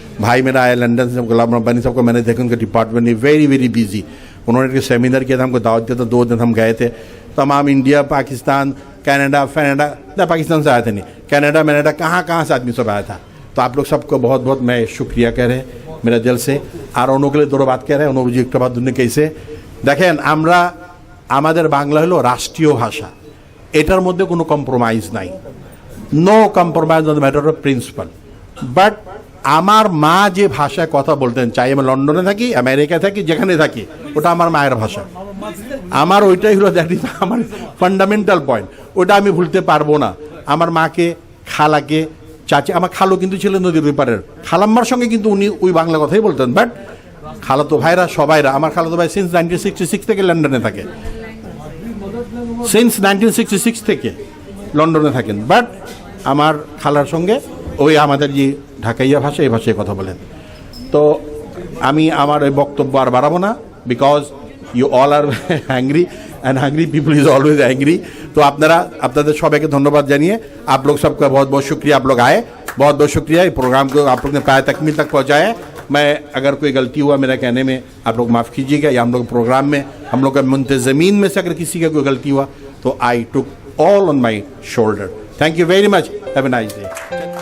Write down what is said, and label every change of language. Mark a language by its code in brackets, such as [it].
[hi] भाई मेरा आया लंदन से, गुलाम रब्बानी साहब को मैंने देखा, उनके डिपार्टमेंट में वेरी बिजी। उन्होंने एक सेमिनार किया था, हमको दावत दिया था, 2 दिन हम गए थे। तमाम इंडिया, पाकिस्तान, कनाडा, पाकिस्तान से आए थे नहीं, कनाडा कहाँ से आदमी सब आया था। तो आप लोग सबको बहुत बहुत मैं शुक्रिया कह रहे मेरा दिल से। और उन्होंने के लिए 2 बात कह रहे हैं, उन्होंने एक बात दुनिया कैसे देखें, [bn] আমরা আমাদের বাংলা হলো রাষ্ট্রীয় ভাষা, এটার মধ্যে কোনো কম্প্রোমাইজ নাই, [en] No compromise on the matter of principle. [bn] But আমার মা যে ভাষায় কথা বলতেন, চাই আমি লন্ডনে থাকি, আমেরিকায় থাকি, যেখানে থাকি, ওটা আমার মায়ের ভাষা। আমার ওইটাই হলো [en] that is [bn] আমার ফান্ডামেন্টাল পয়েন্ট, ওটা আমি ভুলতে পারবো না। আমার মাকে, খালাকে, চাচি, আমার খালু কিন্তু ছিলেন নদীর ওই পারের, খালাম্মার সঙ্গে কিন্তু উনি ওই বাংলা কথাই বলতেন। বাট খালাতো ভাইরা সবাইরা, আমার খালাতো ভাই সিন্স 1966 থেকে লন্ডনে থাকে, সিন্স 1966 থেকে লন্ডনে থাকেন। বাট আমার খালার সঙ্গে ওই আমাদের যে ঢাকাইয়া ভাষা, এই ভাষায় কথা বলেন। তো আমি আমার ওই বক্তব্য আর বাড়াবো না, [en] Because you all are hungry and hungry people is always angry. [hi] तो [bn] আপনাদের সবাইকে ধন্যবাদ জানিয়ে [hi] आप लोग सबका बहुत बहुत शुक्रिया, आप लोग आए, बहुत बहुत शुक्रिया। इस प्रोग्राम को आप लोग ने प्राय तकमील तक पहुँचाया। मैं अगर कोई गलती हुआ मेरा कहने में, आप लोग माफ़ कीजिएगा, या हम लोग प्रोग्राम में हम लोग का मुंतजमीन में से अगर किसी का कोई गलती हुआ तो [en] I took all on my shoulder. Thank you very much, have a nice day.